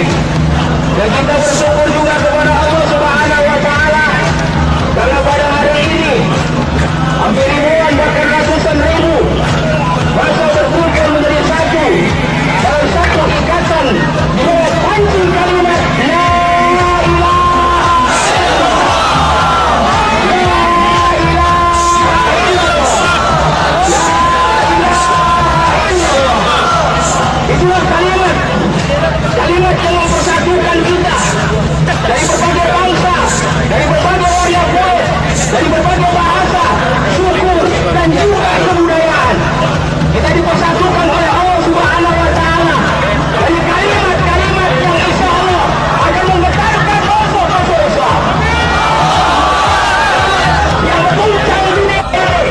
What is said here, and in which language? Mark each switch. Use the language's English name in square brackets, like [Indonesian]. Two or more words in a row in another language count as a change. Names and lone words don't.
[Indonesian] Dan kita bersyukur juga kepada [Arabic] الله سبحانه وتعالى [Indonesian] karena pada hari ini hampir ribuan bahkan ratusan ribu masa berkumpul menjadi satu dalam satu ikatan di bawah pancing kalimat [Arabic] لا إله إلا الله, لا إله إلا الله, لا إله إلا الله. [Indonesian] Itulah kalimat yang mempersatukan kita dari berbagai bangsa, dari berbagai warna kulit, dari berbagai bahasa, suku dan juga kebudayaan. Kita dipersatukan oleh [Arabic] الله سبحانه وتعالى [Indonesian] dari kalimat-kalimat yang [Arabic] إن شاء الله [Indonesian] akan menggetarkan bangsa-bangsa Islam yang berguncang dunia ini.